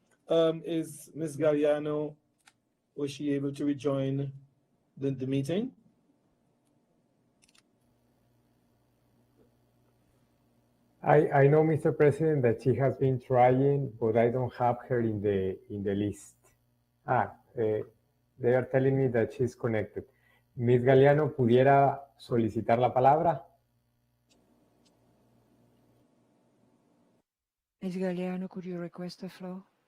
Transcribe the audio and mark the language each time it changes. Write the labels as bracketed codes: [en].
[en] Is Ms. Galliano, was she able to rejoin the meeting? I know, Mr. President, that she has been trying, but I don't have her in the list. They are telling me that she's connected. [es] Miss Galeano, ¿pudiera solicitar la palabra? [en] Ms. Galeano, could you request the floor?